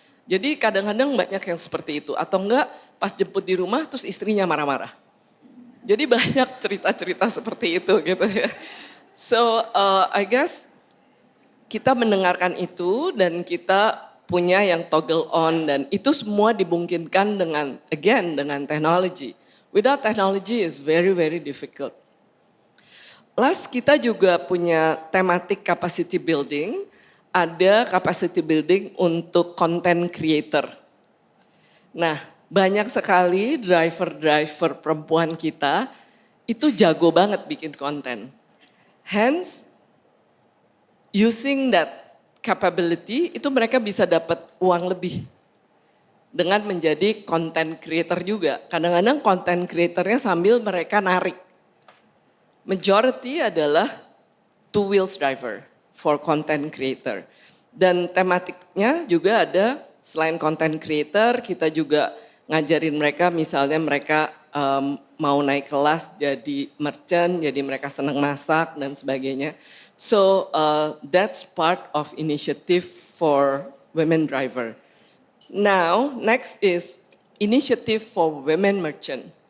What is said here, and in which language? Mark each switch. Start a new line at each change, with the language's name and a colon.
Indonesian: Jadi kadang-kadang banyak yang seperti itu. Atau enggak pas jemput di rumah terus istrinya marah-marah. Jadi banyak cerita-cerita seperti itu gitu ya.
English: So I guess
Indonesian: kita mendengarkan itu dan kita punya yang toggle on. Dan itu semua dimungkinkan dengan teknologi.
English: Without technology is very very difficult. Last
Indonesian: kita juga punya
English: thematic capacity building.
Indonesian: Ada
English: capacity building
Indonesian: untuk
English: content creator.
Indonesian: Nah, banyak sekali driver-driver perempuan kita itu jago banget bikin konten.
English: Hence, using that capability
Indonesian: itu mereka bisa dapat uang lebih dengan menjadi content creator juga. Kadang-kadang content creatornya sambil mereka narik. Majority adalah
English: two wheels driver for content creator.
Indonesian: Dan tematiknya juga ada selain content creator, kita juga ngajarin mereka misalnya mereka mau naik kelas jadi merchant, jadi mereka senang masak dan sebagainya.
English: So that's part of initiative for women driver. Now next is initiative for women merchant.